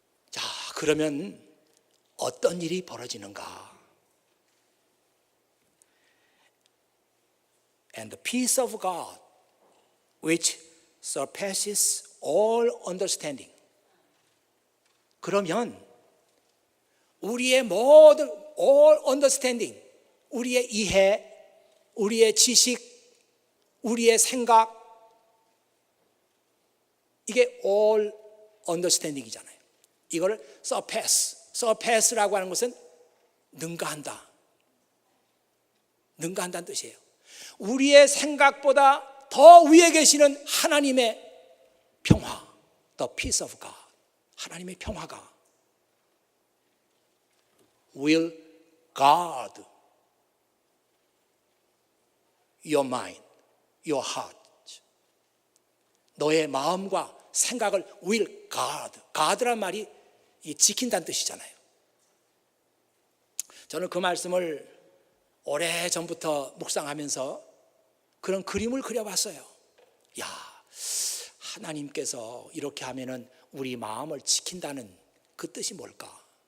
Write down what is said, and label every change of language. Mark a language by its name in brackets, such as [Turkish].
[Korean] 자, 그러면 어떤 일이 벌어지는가? [English] And the peace of God, which surpasses all understanding. [Korean] 그러면 우리의 모든 [English] all understanding, [Korean] 우리의 이해, 우리의 지식, 우리의 생각, 이게 all understanding이잖아요. 이거를 surpass라고 하는 것은 능가한다, 능가한다는 뜻이에요. 우리의 생각보다 더 위에 계시는 하나님의 평화, [English] the peace of God, [Korean] 하나님의 평화가 [English] will guard your mind, your heart. [Korean] 너의 마음과 생각을 [English] will guard. [Korean] guard란 말이 지킨다는 뜻이잖아요. 저는 그 말씀을 오래전부터 묵상하면서 그런 그림을 그려봤어요. 야, 하나님께서 이렇게 하면은 우리 마음을 지킨다는 그 뜻이 뭘까?